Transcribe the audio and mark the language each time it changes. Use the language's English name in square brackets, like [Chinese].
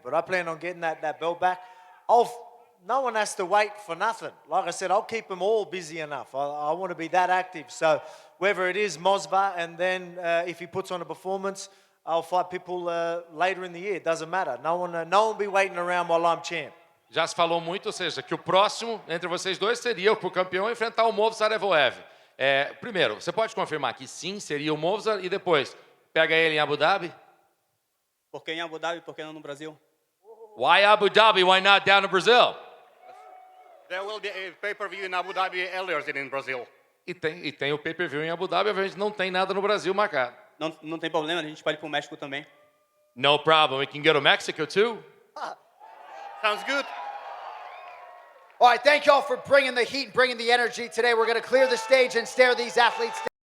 [English] But I plan on getting that belt back. No one has to wait for nothing. Like I said, I'll keep them all busy enough. I want to be that active. So whether it is Mosba, and then if he puts on a performance, I'll fight people later in the year. It doesn't matter. No one will be waiting around while I'm champ. [Portuguese] Já se falou muito, ou seja, que o próximo entre vocês dois seria o campeão enfrentar o Movsar Evloev. Primeiro, você pode confirmar que sim, seria o Movsar, e depois, pega ele em Abu Dhabi? Por que em Abu Dhabi, por que não no Brasil? [English] Why Abu Dhabi? Why not down to Brazil? There will be a pay-per-view in Abu Dhabi earlier than in Brazil. [Portuguese] E tem o pay-per-view em Abu Dhabi, a gente não tem nada no Brasil marcado. Não tem problema, a gente pode ir para o México também. [English] No problem, we can go to Mexico too. Sounds good. All right, thank y'all for bringing the heat and bringing the energy today. We're going to clear the stage and stare these athletes down.